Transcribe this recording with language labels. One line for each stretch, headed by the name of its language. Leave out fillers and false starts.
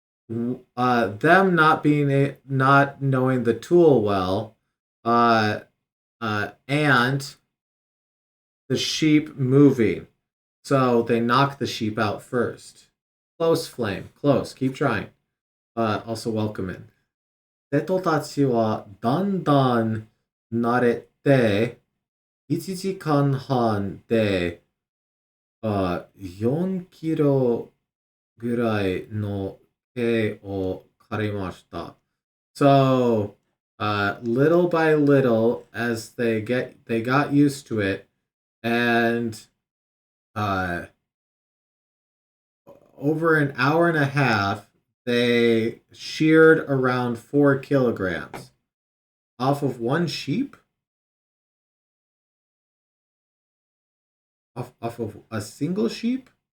English: Them not knowing the tool well, uh, and the sheep moving. So they knock the sheep out first. Close flame. Close. Keep trying. Also welcome in.
Japanese: 生徒たちはだんだん慣れて、1時間半で 4キロぐらいの毛を刈りました。
English: So, little by little, as they got used to it, and uh, over an hour and a half, they sheared around 4 kilograms off of one sheep, off of a single sheep.